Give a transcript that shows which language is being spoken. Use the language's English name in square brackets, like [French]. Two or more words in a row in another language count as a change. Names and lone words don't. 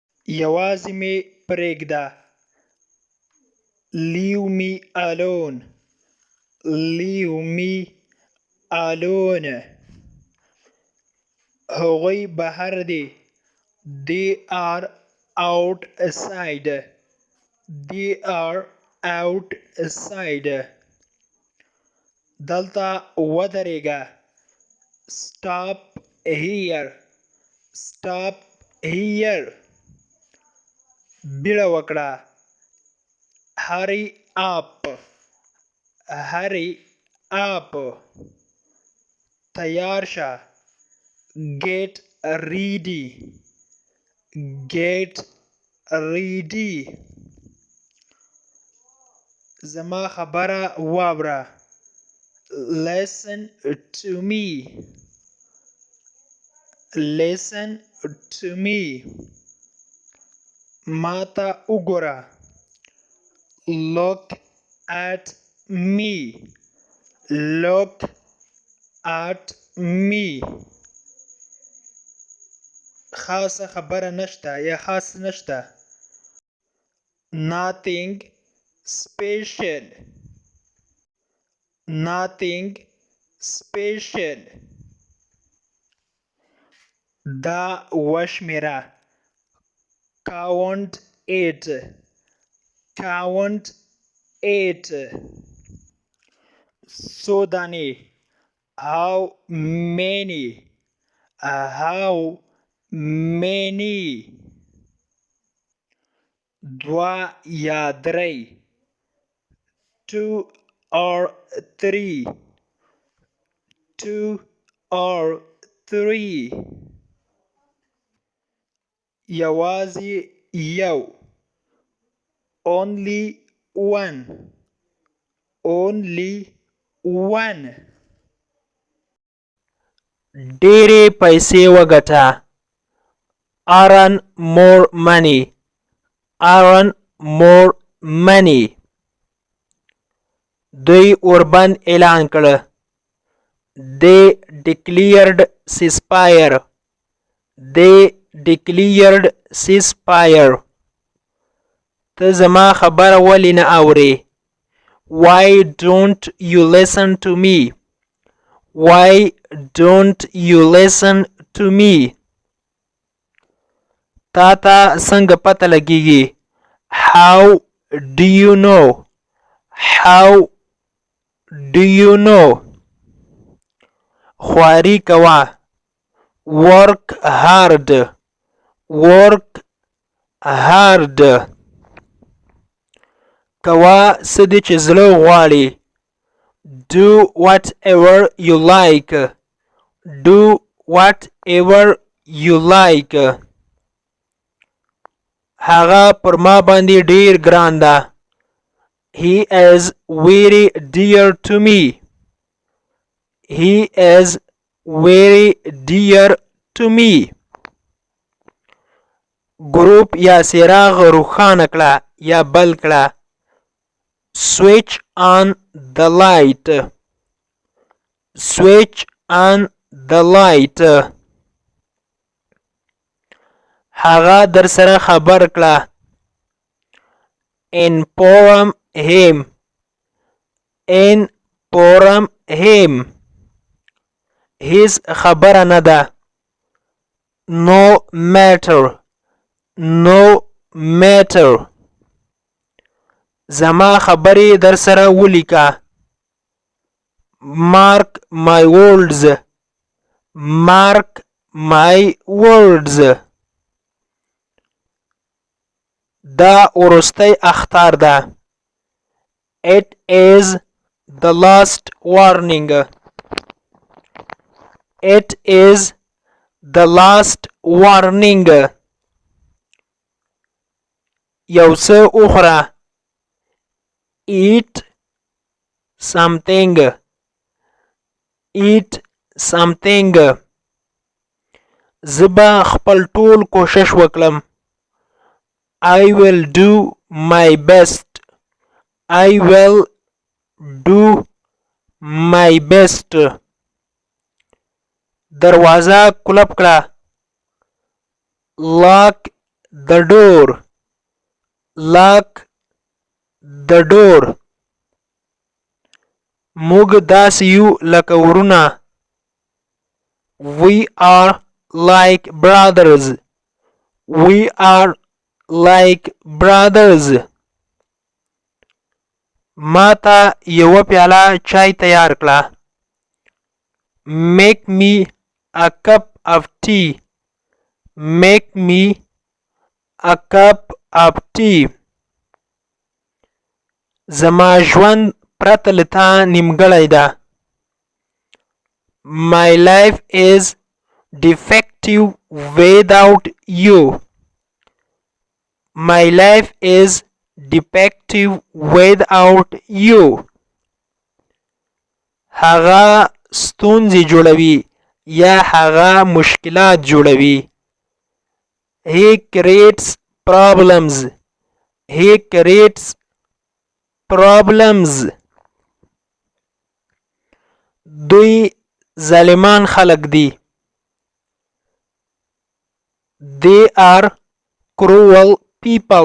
[Pashto] یوازې مې پرېږده. [English] Leave me alone. Leave me alone. [Pashto] هغوی بهر دي. [English] They are outside. They are outside. [Pashto] دلته ودرېږه. [English] Stop here. Stop here. [Pashto] بیړه وکړه. [English] Hurry up. Hurry up. [Pashto] تیار شه. [English] Get ready. Get ready. [Pashto] زما خبره واوره. [English] Listen to me. Listen to me. [Pashto] ما ته وګوره. [English] Look at me. Look at me. [Pashto] خاصه خبره نشته یا خاص نشته. [English] Nothing special. Nothing special. [Pashto] دا وشمېره. [English] Count it. Count it. [Pashto] څو دانې. [English] How many. How many. [Pashto] دوه یا درې. [English] Two or three. Two or three. [Pashto] یوازې یو. [English] Only one. Only one. [Pashto] ډېرې پیسې وګټه. [English] Earn more money. Earn more money. [Pashto] دوی اوربند اعلان کړ. [English] They declared ceasefire. They declared ceasefire. [Pashto] ته زما خبره ولې نه اورې؟ [English] Why don't you listen to me? Why don't you listen to me? [Pashto] تا ته څنګه پته لګیږي؟ [English] How do you know? How do you know? [Pashto] خواري کوه. [English] Work hard. Work hard. [Pashto] کوه څه دې چې زړه غواړي. [English] Do whatever you like. Do whatever you like. [Pashto] هغه پر ما باندې ډیر ګران ده. [English] He is very dear to me. He is very dear to me. [Pashto] ګروپ یا څراغ روښانه کړه یا بل کړه. [English] Switch on the light. Switch on the light. [Pashto] هغه در سره خبر کړه. [English] Inform him. Inform him. [Pashto] هیڅ خبره نه ده. [English] No matter. No matter. [Pashto] زما خبرې در سره ولیکه. [English] Mark my words. Mark my words. [Pashto] دا وروستی اخطار ده. [English] It is the last warning. It is the last warning. [Pashto] یو څه وخوره. [English] Eat something. Eat something. [Pashto] زه به خپل ټول کوشش وکړم. [English] I will do my best. I will do my best. [Pashto] دروازه کلپ کړه. [English] Lock the door. Lock the door. [Pashto] موږ داسې یو لکه ورونه. [English] We are like brothers. We are like brothers. [Pashto] ما ته یوه پیاله چای تیار کړه. [English] Make me a cup of tea. Make me a cup of tea. [Pashto] زما ژوند پرته له تا نیمګړی ده. [English] My life is defective without you. My life is defective without you. [Pashto] هغه ستونزې جوړوي یا هغه مشکلات جوړوي. [English] He creates problems. He creates problems. [Pashto] دوی ظالمان خلق دي. [English] They are cruel people.